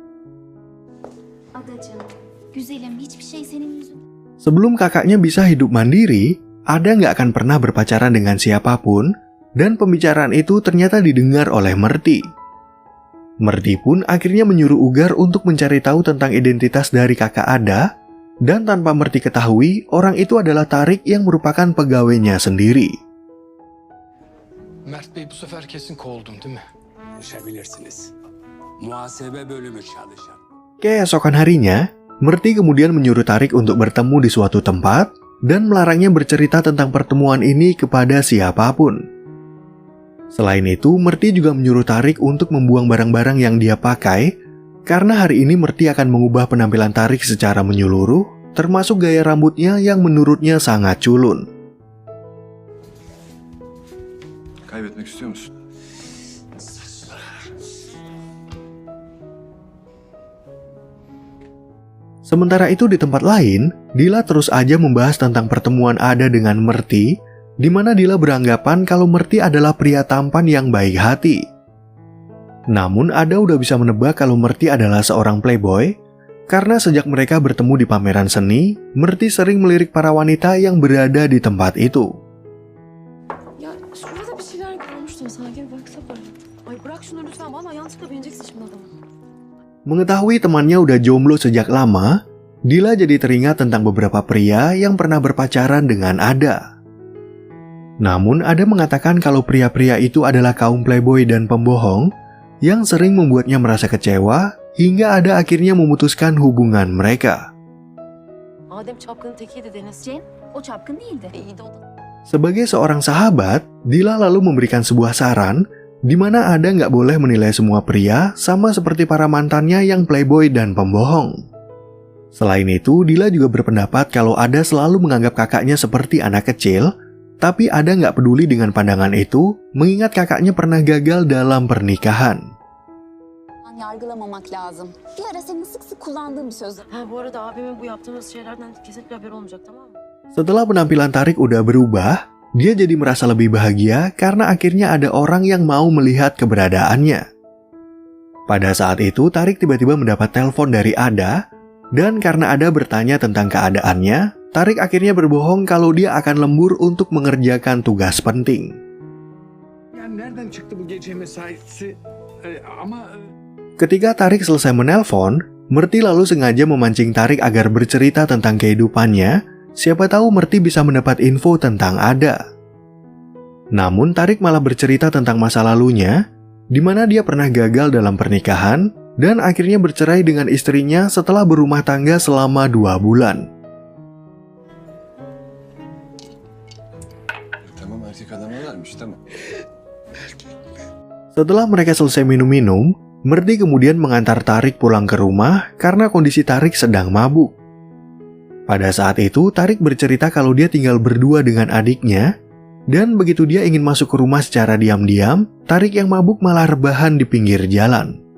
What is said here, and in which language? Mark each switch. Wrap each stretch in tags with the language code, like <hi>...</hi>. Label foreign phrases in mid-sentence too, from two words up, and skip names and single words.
<id>Sebelum kakaknya bisa hidup mandiri, Ada nggak akan pernah berpacaran dengan siapapun, dan pembicaraan itu ternyata didengar oleh Merti. Merti pun akhirnya menyuruh Ugar untuk mencari tahu tentang identitas dari kakak Ada, dan tanpa Merti ketahui, orang itu adalah Tarik yang merupakan pegawainya sendiri.</id> <tr>Mert Bey bu sefer kesin kovuldum değil mi? Konuşabilirsiniz. Muhasebe bölümü çalışan.</tr> <id>Keesokan harinya, Merti kemudian menyuruh Tarik untuk bertemu di suatu tempat dan melarangnya bercerita tentang pertemuan ini kepada siapapun. Selain itu, Merti juga menyuruh Tarik untuk membuang barang-barang yang dia pakai, karena hari ini Merti akan mengubah penampilan Tarik secara menyeluruh, termasuk gaya rambutnya yang menurutnya sangat culun.</id> <tr>Kaybetmek istiyor musun?</tr> <id>Sementara itu di tempat lain, Dila terus aja membahas tentang pertemuan Ada dengan Merti, di mana Dila beranggapan kalau Merti adalah pria tampan yang baik hati. Namun Ada udah bisa menebak kalau Merti adalah seorang playboy, karena sejak mereka bertemu di pameran seni, Merti sering melirik para wanita yang berada di tempat itu.</id> <tr>Ya şurada bir şeyler görmüştüm sanki, baksana. Ay bırak şunu lütfen, vallahi yanlışlıkla beğeneceksin şimdi adamı.</tr> <id>Mengetahui temannya udah jomblo sejak lama, Dila jadi teringat tentang beberapa pria yang pernah berpacaran dengan Ada. Namun Ada mengatakan kalau pria-pria itu adalah kaum playboy dan pembohong yang sering membuatnya merasa kecewa hingga Ada akhirnya memutuskan hubungan mereka.</id> <tr>Adem çapkının tekiydi Deniz. Cem, o çapkın değildi. İyi de o da.</tr> <id>Sebagai seorang sahabat, Dila lalu memberikan sebuah saran di mana Ada nggak boleh menilai semua pria sama seperti para mantannya yang playboy dan pembohong. Selain itu, Dila juga berpendapat kalau Ada selalu menganggap kakaknya seperti anak kecil, tapi Ada nggak peduli dengan pandangan itu, mengingat kakaknya pernah gagal dalam pernikahan.</id> <tr>Yargılamamak lazım. Bir ara senin sık sık kullandığın bir söz. Ha bu arada abimin bu yaptığımız şeylerden kesinlikle haberi olmayacak, tamam mı?</tr> <id>Setelah penampilan Tarik udah berubah, dia jadi merasa lebih bahagia karena akhirnya ada orang yang mau melihat keberadaannya. Pada saat itu, Tarik tiba-tiba mendapat telepon dari Ada, dan karena Ada bertanya tentang keadaannya, Tarik akhirnya berbohong kalau dia akan lembur untuk mengerjakan tugas penting.</id> <tr>Yani nereden çıktı bu gece mesaisi? Ama</tr> <id>Ketika Tarik selesai menelpon, Merti lalu sengaja memancing Tarik agar bercerita tentang kehidupannya, siapa tahu Merti bisa mendapat info tentang Ada. Namun Tarik malah bercerita tentang masa lalunya, di mana dia pernah gagal dalam pernikahan, dan akhirnya bercerai dengan istrinya setelah berumah tangga selama 2 bulan.</id> <tr>Tamam, erkek adamlar varmış, tamam.</tr> <id>Setelah mereka selesai minum-minum, Merti kemudian mengantar Tarik pulang ke rumah karena kondisi Tarik sedang mabuk. Pada saat itu, Tarik bercerita kalau dia tinggal berdua dengan adiknya, dan begitu dia ingin masuk ke rumah secara diam-diam, Tarik yang mabuk malah rebahan di pinggir jalan.</id>